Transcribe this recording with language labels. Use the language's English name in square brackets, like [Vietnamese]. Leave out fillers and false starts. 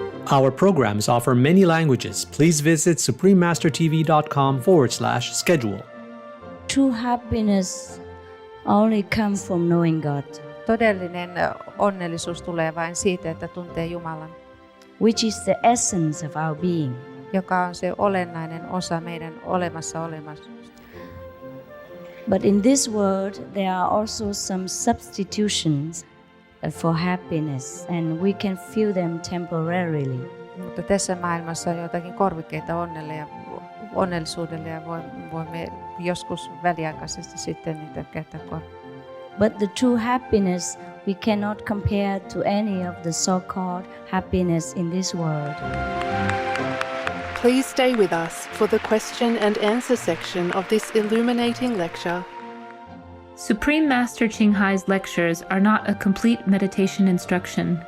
[English] Our programs offer many languages. Please visit suprememastertv.com/schedule. True happiness only comes from knowing God, [Finnish] Todellinen onnellisuus tulee vain siitä, että tuntee Jumalan, [English] which is the essence of our being. [Finnish] joka on se olennainen osa meidän olemassaolosta. [English] But in this world, there are also some substitutions for happiness, and we can feel them temporarily. [Finnish] Mutta tässä maailmassa on joitakin korvikkeita onnellisuudelle ja voimme joskus väliaikaisesti sitten niitä käyttää [English] But the true happiness we cannot compare to any of the so-called happiness in this world. Please stay with us for the question and answer section of this illuminating lecture. Supreme Master Ching Hai's lectures are not a complete meditation instruction.